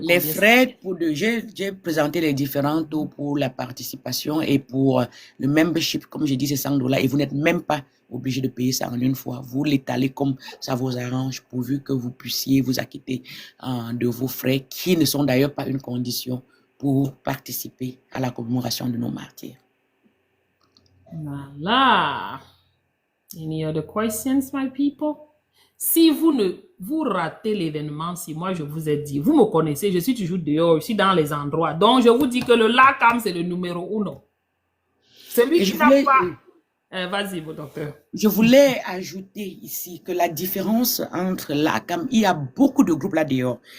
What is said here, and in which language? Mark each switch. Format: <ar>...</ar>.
<fr>Les frais, j'ai présenté les différents taux pour la participation et pour le membership, comme je dis, c'est $100 et vous n'êtes même pas obligé de payer ça en une fois. Vous l'étalez comme ça vous arrange, pourvu que vous puissiez vous acquitter de vos frais, qui ne sont d'ailleurs pas une condition pour participer à la commémoration de nos martyrs. Voilà.</fr> <en>Any other questions, my people?</en> <fr>Si vous ratez l'événement, si moi je vous ai dit, vous me connaissez, je suis toujours dehors, je suis dans les endroits. Donc je vous dis que le LACAM, c'est le numéro 1. Celui qui n'a pas... Vas-y, mon docteur. Je voulais ajouter ici que la différence entre l'ACAM, il y a beaucoup de groupes là dehors.</fr>